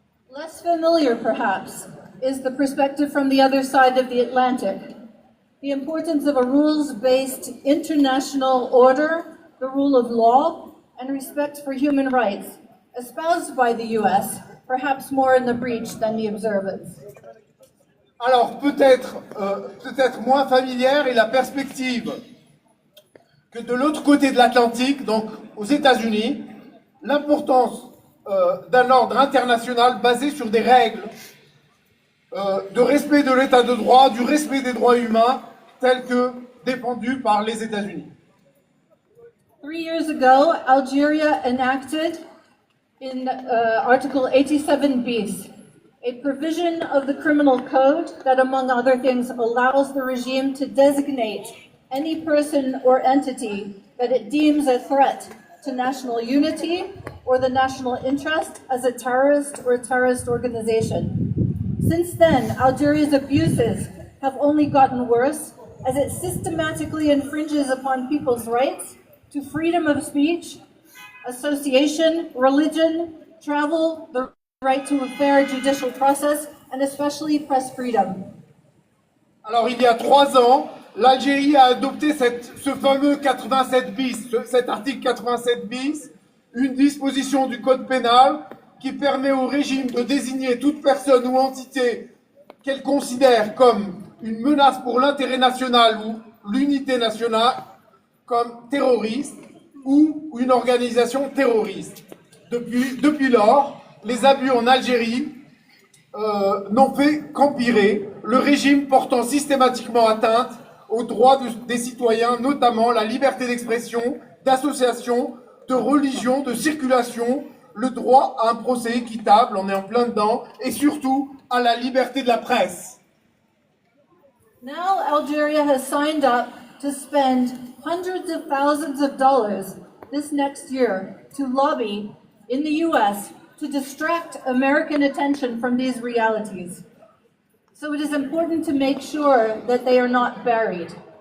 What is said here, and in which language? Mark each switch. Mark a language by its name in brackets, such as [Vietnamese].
[English] Less familiar, perhaps, is the perspective from the other side of the Atlantic. The importance of a rules-based international order, the rule of law, and respect for human rights, espoused by the US, perhaps more in the breach than the observance. [French] Alors peut-être moins familière est la perspective que de l'autre côté de l'Atlantique, donc aux États-Unis, l'importance d'un ordre international basé sur des règles de respect de l'état de droit, du respect des droits humains, tels que défendus par les États-Unis. [English] 3 years ago, Algeria enacted in Article 87 bis a provision of the criminal code that, among other things, allows the regime to designate any person or entity that it deems a threat to national unity or the national interest as a terrorist or terrorist organization. Since then, Algeria's abuses have only gotten worse as it systematically infringes upon people's rights to freedom of speech, association, religion, travel, the right to a fair judicial process, and especially press freedom. [French] Alors il y a 3 ans, l'Algérie a adopté ce fameux 87 bis, cet article 87 bis, une disposition du code pénal qui permet au régime de désigner toute personne ou entité qu'elle considère comme une menace pour l'intérêt national ou l'unité nationale comme terroriste ou une organisation terroriste. Depuis lors, les abus en Algérie n'ont fait qu'empirer, le régime portant systématiquement atteinte aux droits des citoyens, notamment la liberté d'expression, d'association, de religion, de circulation, le droit à un procès équitable, on est en plein dedans, et surtout à la liberté de la presse. [English] Now Algeria has signed up to spend hundreds of thousands of dollars this next year to lobby in the US to distract American attention from these realities. So it is important to make sure that they are not buried.